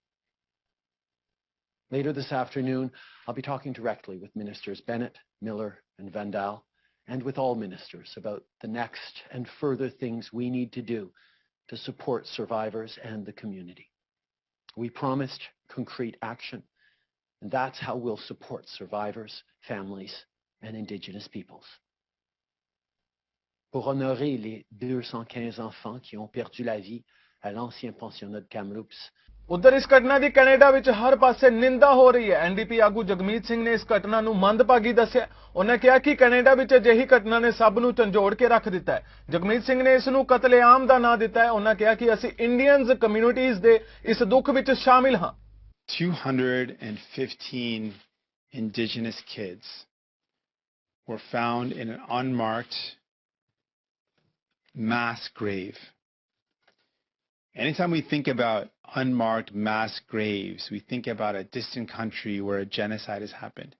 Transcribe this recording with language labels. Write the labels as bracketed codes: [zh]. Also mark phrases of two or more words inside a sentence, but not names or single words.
[en] Later this afternoon, I'll be talking directly with Ministers Bennett, Miller, and Vandal, and with all ministers about the next and further things we need to do to support survivors and the community. We promised concrete action, and that's how we'll support survivors, families, and Indigenous peoples. [fr] Pour honorer les 215 enfants qui ont perdu la vie à l'ancien pensionnat de Kamloops. [pa] ਉਧਰ ਇਸ ਘਟਨਾ ਦੀ ਕੈਨੇਡਾ ਵਿੱਚ ਹਰ ਪਾਸੇ ਨਿੰਦਾ ਹੋ ਰਹੀ ਹੈ। ਐਨਡੀਪੀ ਆਗੂ ਜਗਮੀਤ ਸਿੰਘ ਨੇ ਇਸ ਘਟਨਾ ਨੂੰ ਮੰਦਭਾਗੀ ਦੱਸਿਆ। ਉਹਨੇ ਕਿਹਾ ਕਿ ਕੈਨੇਡਾ ਵਿੱਚ ਅਜਿਹੀ ਘਟਨਾ ਨੇ ਸਭ ਨੂੰ ਝੰਜੋੜ ਕੇ ਰੱਖ ਦਿੱਤਾ ਹੈ। ਜਗਮੀਤ ਸਿੰਘ ਨੇ ਇਸ ਨੂੰ ਕਤਲੇਆਮ ਦਾ ਨਾਂ ਦਿੱਤਾ ਹੈ। ਉਹਨਾਂ ਕਿਹਾ ਕਿ ਅਸੀਂ [en] Indians communities [pa] ਦੇ ਇਸ ਦੁੱਖ ਵਿੱਚ ਸ਼ਾਮਿਲ ਹਾਂ। [en] 215 Indigenous kids were found in an unmarked mass grave. Anytime we think about unmarked mass graves, we think about a distant country where a genocide has happened.